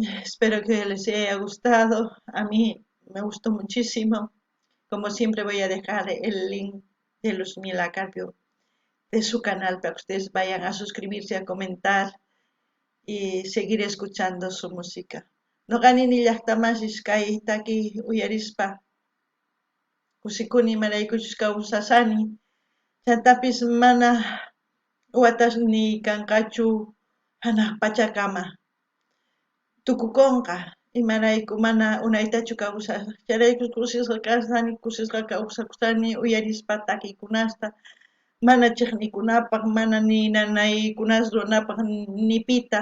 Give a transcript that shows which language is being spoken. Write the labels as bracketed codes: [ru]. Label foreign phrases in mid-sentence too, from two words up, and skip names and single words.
[es] Espero que les haya gustado. A mí me gustó muchísimo. Como siempre voy a dejar el link de Luzmila Carpio de su canal para que ustedes vayan a suscribirse, a comentar y seguir escuchando su música. [qu] Noqanini llaqtamasis kay taki uyarispa kusikuni imaraykuchus kawsasani, chantapis mana watasni kanqachu hanaq pachakama tukukunqa imarayku mana unaytachu kawsaq, chayrayku kusisqa kasani, kusisqa kawsakusani uyarispa takiykunasta, mana chiqnikunapaq, mana ni nanaykunas runapaq ni pita.